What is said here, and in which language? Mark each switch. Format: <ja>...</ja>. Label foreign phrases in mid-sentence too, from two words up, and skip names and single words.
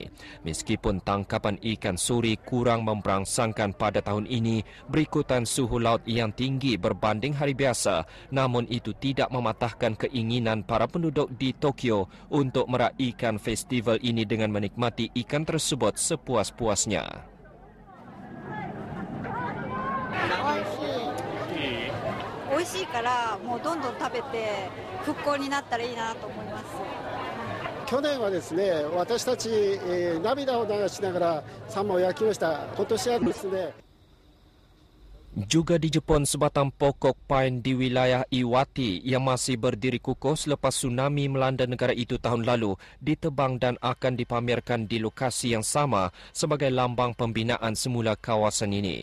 <ms>Meskipun tangkapan ikan sori kurang memberangsangkan pada tahun ini berikutan suhu laut yang tinggi berbanding hari biasa, namun itu tidak mematahkan keinginan para penduduk di Tokyo untuk meraihkan festival ini dengan menikmati ikan tersebut sepuas-puasnya.</ms> <ja>美味しいからもうどんどん食べて復興になったらいいなと思います。去年はですね、私たち、涙を流しながらサンマを焼きました。今年はですね。</ja> <ms>Juga di Jepun, sebatang pokok pine di wilayah Iwate yang masih berdiri kukuh selepas tsunami melanda negara itu tahun lalu ditebang dan akan dipamerkan di lokasi yang sama sebagai lambang pembinaan semula kawasan ini.</ms>